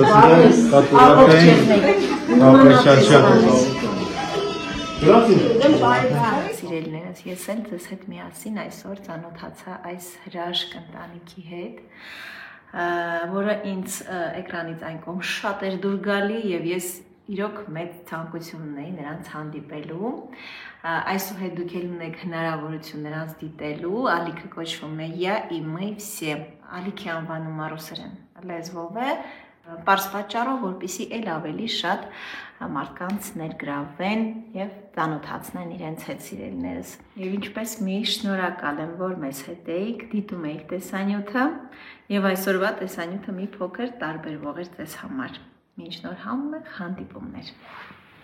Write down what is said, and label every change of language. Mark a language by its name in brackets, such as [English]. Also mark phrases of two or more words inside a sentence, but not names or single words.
[Armenian] Սիրելիներս, ես էլ ձեզ հետ միասին այսօր ծանոթացա այս հրաշք ընտանիքի հետ, որը ինձ էկրանից այն կողմ շատ էր դուր գալի և ես իրոք մեծ ցանկություն ունեի նրանց հանդիպելու, այսուհետ դուք էլ ունեք հնարավորություն նրանց դիտելու, ալիքը կոչվում է «Я и мы все», ալիքի անվանումը ռուսերեն լեզվով է, Պարզ պատճառով, որպեսզի ել ավելի շատ մարդկանց ներգրավվեն եւ ծանոթացնեն իրենց հետ սիրելիներս։ Եվ ինչպես միշտ շնորհակալ եմ, որ մեզ հետ էիք, դիտում եք տեսանյութը եւ այսօրվա տեսանյութը մի փոքր տարբերվող էր ձեզ համար։ Մինչ նոր հանդիպումներ։